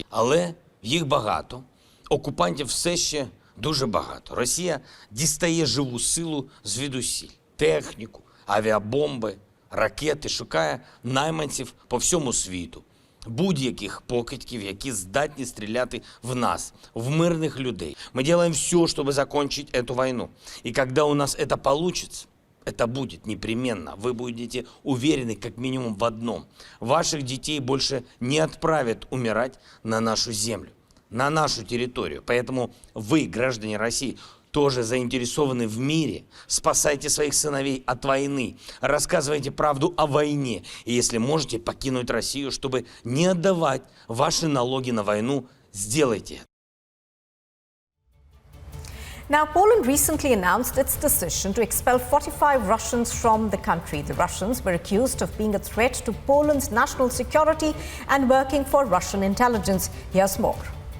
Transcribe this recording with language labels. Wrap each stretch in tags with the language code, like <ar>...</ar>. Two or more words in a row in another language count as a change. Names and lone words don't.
<uk>Але їх багато. Окупантів все ще дуже багато. Росія дістає живу силу звідусіль. Техніку, авіабомби, ракети, шукає найманців по всьому світу. Будь-яких покидьків, які здатні стріляти в нас, в мирных людей.</uk> <ru>Мы делаем все, чтобы закончить эту войну. И когда у нас это получится, это будет непременно. Вы будете уверены как минимум в одном. Ваших детей больше не отправят умирать на нашу землю, на нашу территорию. Поэтому вы, граждане России, тоже заинтересованы в мире. Спасайте своих сыновей от войны. Рассказывайте правду о войне. И если можете покинуть Россию, чтобы не отдавать ваши налоги на войну, сделайте это.</ru> <en>Now, Poland recently announced its decision to expel 45 Russians from the country. The Russians were accused of being a threat to Poland's national security and working for Russian intelligence. Here's more.</en>